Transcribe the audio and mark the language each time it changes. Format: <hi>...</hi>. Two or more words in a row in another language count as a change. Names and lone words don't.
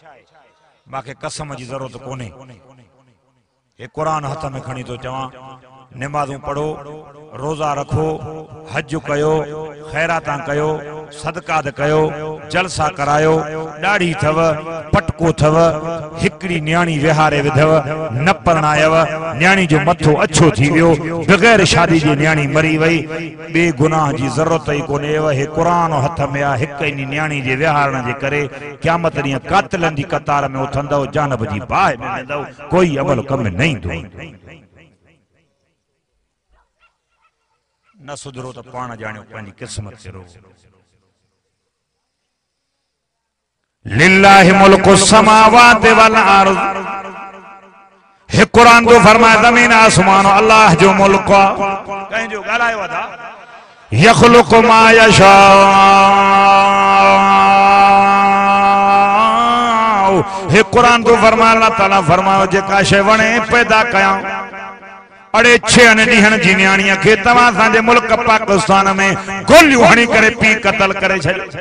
<sd>मूंखे कसम जी ज़रूरत कोन्हे। हे क़ुरान हथ में खणी थो चवां, नमाज़ूं पढ़ो, रोज़ा रखो, हज कयो, ख़ैरातां कयो, सदकात कयो, जलसा करायो, ॾाढ़ी थव, पटको थव, हिकड़ी न्याणी विहारे विधव, न परणायव, न्याणी जो मथो अछो थी वियो, बग़ैर शादी जी न्याणी मरी वई, बे गुनाह जी ज़रूरत ई कोन्हे। हे क़ुरान हथ में आहे, हिक इन न्याणी जे विहारण जे करे क़यामत ॾींहुं कातिलनि जी कतार में उथंदव, जानब जी बाहि में वेंदव, कोई अमल कम में न ईंदो। न सुधरो तो पाण जानियो पंहिंजी किस्मत से रो।</sd> <ar>لله ملك سماوات والأرض.</ar> <sd>हे कुरान जो फरमाए ज़मीन आसमान अल्लाह जो मुल्क आहे। कहीं जो ॻाल्हायो था,</sd> <ar>يخلق ما يشاء.</ar> <sd>हे कुरान जो फरमाए अल्लाह ताला फरमायो जेका शइ वणे पैदा कयां। अड़े 6 ॾींहंनि जी न्याणीअ खे तव्हां असांजे मुल्क पाकिस्तान में गोलियूं हणी करे पी क़त्ल करे छॾियो।</sd>